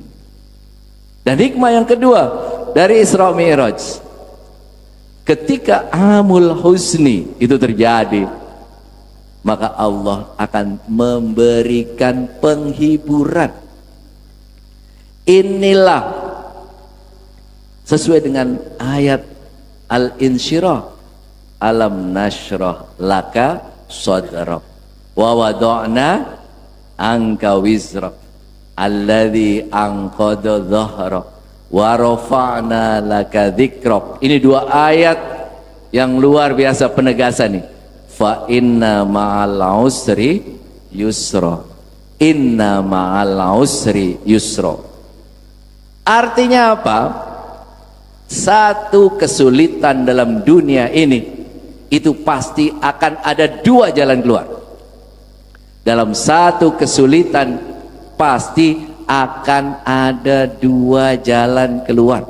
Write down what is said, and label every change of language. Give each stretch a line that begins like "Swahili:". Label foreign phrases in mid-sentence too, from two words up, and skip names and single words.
Indonesian: Dan hikmah yang kedua dari Isra Mi'raj, ketika Amul Husni itu terjadi, maka Allah akan memberikan penghiburan. Inilah sesuai dengan ayat Al-Insyirah,
Arabic: ألم نشرح لك صدرك ووضعنا عنك وزرك الذي أنقض ظهرك ورفعنا لك ذكرك.
Indonesian: Ini dua ayat yang luar biasa penegasan nih.
Arabic: فإن مع العسر يسرا إن مع العسر يسرا.
Indonesian: Artinya apa? Satu kesulitan dalam dunia ini, itu pasti akan ada dua jalan keluar. Dalam satu kesulitan pasti akan ada dua jalan keluar.